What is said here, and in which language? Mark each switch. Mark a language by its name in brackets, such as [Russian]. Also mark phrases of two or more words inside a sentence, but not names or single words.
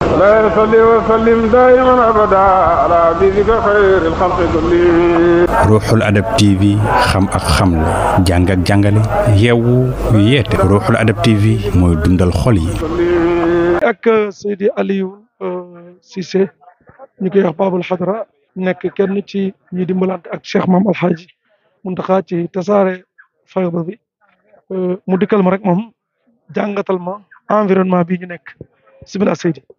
[Arabic] لا يصلي وسلم دائما ابدا على حبيبك خير الخلق كلهم. [Wolof] Ruuxul Adab TV xam ak xamle jàng ak jàngale yeewu yeete Ruuxul Adab TV mooy dundal xol yi. ak Seydi Aliou Cissé ñu koy wax Babul Hadra nekk kenn ci ñi dimbalante ak Cheikh Maam Alhaji Muntaxa ci tasaare fayda bi mu dikkal ma rek moom jàngatal ma environnement bi ñu nekk bismillah Seydi.